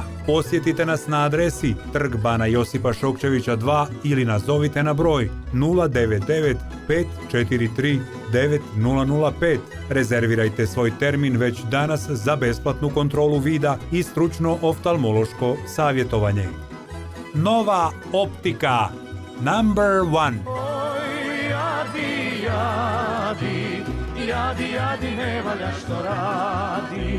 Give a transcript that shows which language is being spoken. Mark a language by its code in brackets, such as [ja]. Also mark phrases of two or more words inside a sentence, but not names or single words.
[hr] Posjetite nas na adresi Trg Bana Josipa Šokčevića 2 ili nazovite na broj 099 543 9005. Rezervirajte svoj termin već danas za besplatnu kontrolu vida i stručno oftalmološko savjetovanje. Nova optika. [en] Number 1. [hr] Oj, jadi, jadi, jadi, jadi, ne valja što radi.